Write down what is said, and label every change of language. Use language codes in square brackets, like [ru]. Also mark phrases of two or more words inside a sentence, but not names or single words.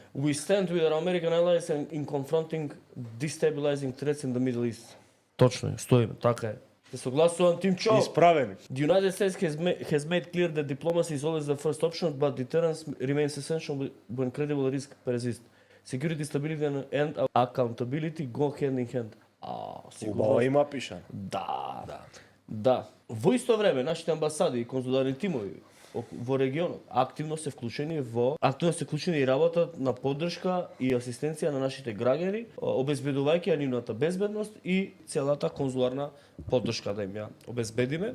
[en] We stand with our American allies in confronting destabilizing threats in the Middle East. [mk] Точно е, стоиме, така е. Се согласувам, Тимчо. Исправени. [en] The United States has made clear that diplomacy is always the first option, but deterrence remains essential when credible risk persists. Security, stability and accountability go hand in hand. [mk] Убава има пишан. Да. Во исто време, нашите амбасади и конзуларни тимови во регионот активно се вклучени и работат на поддршка и асистенција на нашите граѓани, обезбедувајќи ја нивната безбедност и целата конзуларна поддршка да им ја обезбедиме.